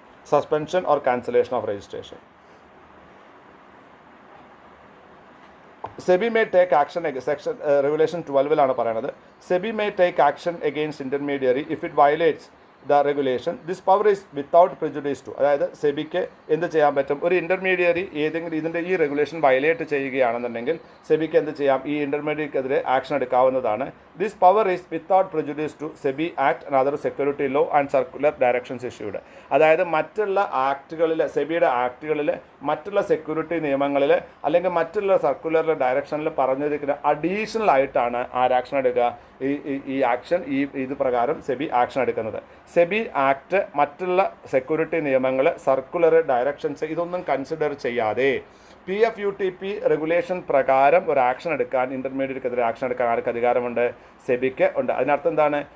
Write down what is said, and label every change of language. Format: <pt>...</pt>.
<en>Suspension or cancellation of registration. SEBI may take action section regulation 12</en> <ml>പറയുന്നത്.</ml> <en>SEBI may take action against intermediary if it violates the regulation. This power is without prejudice to,</en> <ml>അതായത് സെബിക്ക് എന്ത് ചെയ്യാൻ പറ്റും? ഒരു intermediary ഏതെങ്കിലും ഇതിൻ്റെ ഈ regulation violate ചെയ്യുകയാണെന്നുണ്ടെങ്കിൽ സെബിക്ക് എന്ത് ചെയ്യാം? ഈ ഇൻ്റർമീഡിയറ്റിക്കെതിരെ ആക്ഷൻ എടുക്കാവുന്നതാണ്.</ml> <en>This power is without prejudice to SEBI Act and other security law and circular directions issued.</en> <ml>അതായത് മറ്റുള്ള ആക്ടുകളിൽ, സെബിയുടെ ആക്ടുകളിൽ, മറ്റുള്ള സെക്യൂരിറ്റി നിയമങ്ങളിൽ, അല്ലെങ്കിൽ മറ്റുള്ള സർക്കുലർ ഡയറക്ഷനിൽ പറഞ്ഞിരിക്കുന്ന അഡീഷണൽ ആയിട്ടാണ് ആക്ഷൻ എടുക്കുക? ഈ ആക്ഷൻ ഇത് പ്രകാരം സെബി ആക്ഷൻ എടുക്കുന്നത്. സെബി ആക്ട്, മറ്റുള്ള സെക്യൂരിറ്റി നിയമങ്ങൾ, സർക്കുലർ ഡയറക്ഷൻസ് ഇതൊന്നും കൺസിഡർ ചെയ്യാതെ PFUTP റെഗുലേഷൻ പ്രകാരം ഒരു ആക്ഷൻ എടുക്കാൻ, ഇൻ്റർമീഡിയറ്റിക്കെതിരെ ആക്ഷൻ എടുക്കാൻ ആർക്ക് അധികാരമുണ്ട്? സെബിക്ക് ഉണ്ട്. അതിനർത്ഥം എന്താണ്?</ml>